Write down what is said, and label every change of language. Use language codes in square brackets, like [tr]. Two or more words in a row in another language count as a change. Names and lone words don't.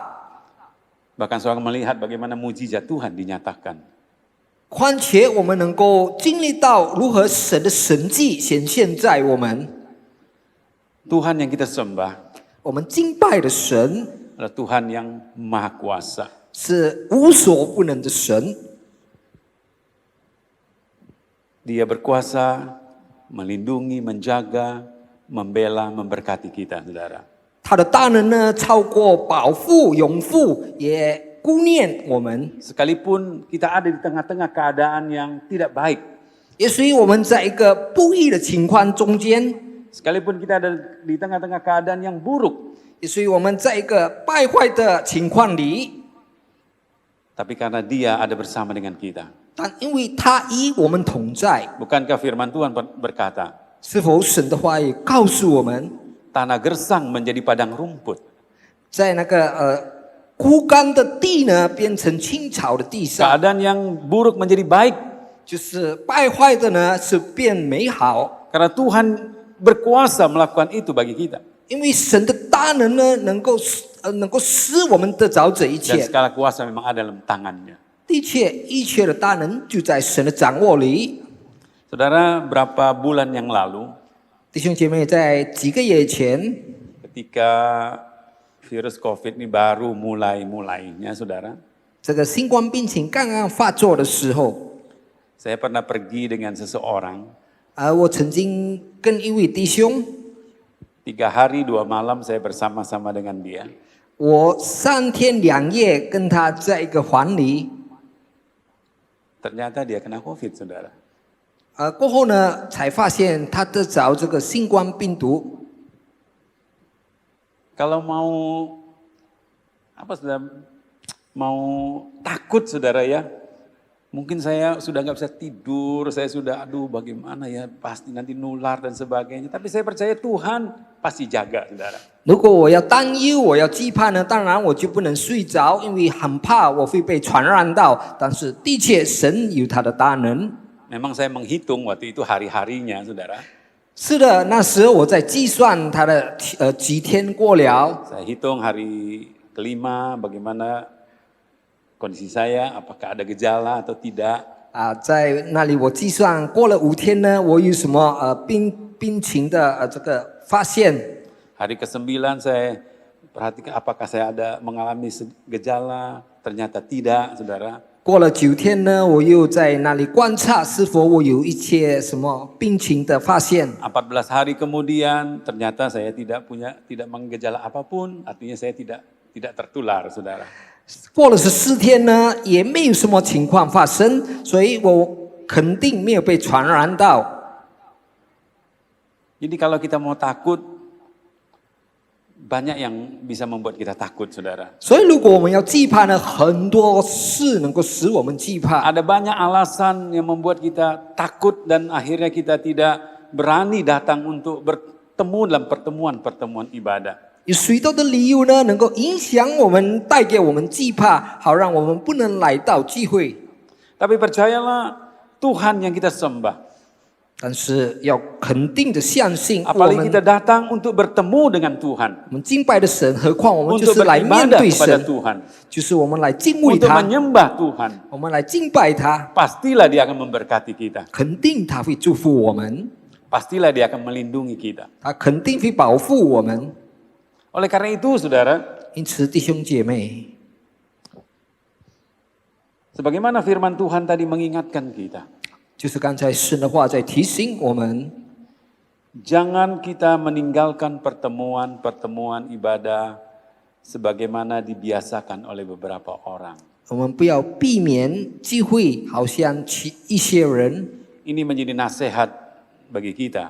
[id] Bahkan seorang melihat bagaimana mujizat Tuhan dinyatakan. [zh] 况且我们能够经历到如何神的神迹显现在我们。 [id] Tuhan yang kita sembah [zh] 我们敬拜的神 [id] adalah Tuhan yang maha kuasa. [zh] 是无所不能的神， [id] Dia berkuasa melindungi, menjaga, membela, memberkati kita, saudara. [zh] 他的大能呢，超过保护、永护，也顾念我们。 [id] Sekalipun kita ada di tengah-tengah keadaan yang tidak baik, [zh] 也所以我们在一个不义的情况中间， [id] sekalipun kita ada di tengah-tengah keadaan yang buruk, [zh] 也所以我们在一个败坏的情况里， [id] tapi karena Dia ada bersama dengan kita. [zh] 但因为他与我们同在， [id] Bukankah firman Tuhan berkata, [zh] 是否神的话语告诉我们， [id] tanah gersang menjadi padang rumput. [zh] 在那个枯干的地呢，变成青草的地上， [id] Keadaan yang buruk menjadi baik [zh] 就是败坏的呢是变美好， [id] karena Tuhan berkuasa melakukan itu bagi kita. [zh] 因为神的大能呢能够使我们得着这一 [id] Dan [zh] 切。 [id] segala kuasa memang ada dalam tangannya. [zh] 的确，一切的大能就在神的掌握里。 [id] Saudara, berapa bulan yang lalu [zh] 弟兄姐妹，在几个月前， [id] ketika virus COVID ini baru mulainya, saudara, [zh] 这个新冠病情刚刚发作的时候， [id] saya pernah pergi dengan seseorang [zh] 我曾经跟一位弟兄， [id] 3 hari 2 malam saya bersama-sama dengan dia. [zh] 我3天2夜跟他在一个房里， [id] Ternyata dia kena COVID, saudara. [zh] 过后呢，才发现他得着这个新冠病毒。 [id] Kalau saudara, mau takut saudara ya, mungkin saya sudah nggak bisa tidur, saya sudah aduh bagaimana ya, pasti nanti nular dan sebagainya. Tapi saya percaya Tuhan pasti jaga, saudara. [zh] 如果我要担忧，我要惧怕呢，当然我就不能睡着，因为很怕我会被传染到。但是的确，神有他的大能。 [id] Memang saya menghitung waktu itu hari-harinya, saudara. [zh] 是的，那时候我在计算他的几天过了， [id] Saya hitung hari kelima bagaimana kondisi saya, apakah ada gejala atau tidak. [zh] 在那里我计算过了5天呢，我有什么病情的这个发现。 [id] Hari ke-9 saya perhatikan apakah saya ada mengalami gejala, ternyata tidak, saudara. [zh] 过了9天呢，我又在那里观察是否我有一些什么病情的发现。 [id] 14 hari kemudian ternyata saya tidak menggejala apapun, artinya saya tidak tertular, saudara. [zh] 过了14天呢，也没有什么情况发生，所以我肯定没有被传染到。 [id] Jadi kalau kita mau takut, banyak yang bisa membuat kita takut, saudara. [zh] 所以如果我们要惧怕呢，很多事能够使我们惧怕。 [id] Ada banyak alasan yang membuat kita takut dan akhirnya kita tidak berani datang untuk bertemu dalam pertemuan-pertemuan ibadah. [zh] 有许多的理由呢，能够影响我们，带给我们惧怕，好让我们不能来到聚会。 [id] Tapi percayalah, Tuhan yang kita sembah. [zh] 但是要肯定的相信，我 [id] Apalagi [zh] 们 [id] kita datang untuk bertemu dengan Tuhan. [zh] 我们敬拜的神，何况我们就 [id] Untuk [zh] 是来面 [id] beribadah [zh] 对 [id] kepada [zh] 神， [id] Tuhan. [zh] 就是我们来敬畏 [id] Untuk [zh] 他， [id] menyembah Tuhan. [zh] 我们来敬拜他， [id] Pastilah dia akan memberkati kita. [zh] 肯定他会祝福我们， [id] Pastilah dia akan melindungi kita. [zh] 他肯定会保护我们。 [id] Oleh karena itu, saudara, [zh] 因此，弟兄姐妹， [id] sebagaimana firman Tuhan tadi mengingatkan kita, [zh] 就是刚才神的话在提醒我们， [id] jangan kita meninggalkan pertemuan-pertemuan ibadah sebagaimana dibiasakan oleh beberapa orang. [zh] 我们不要避免聚会，好像一些人， [id] Ini menjadi nasihat bagi kita.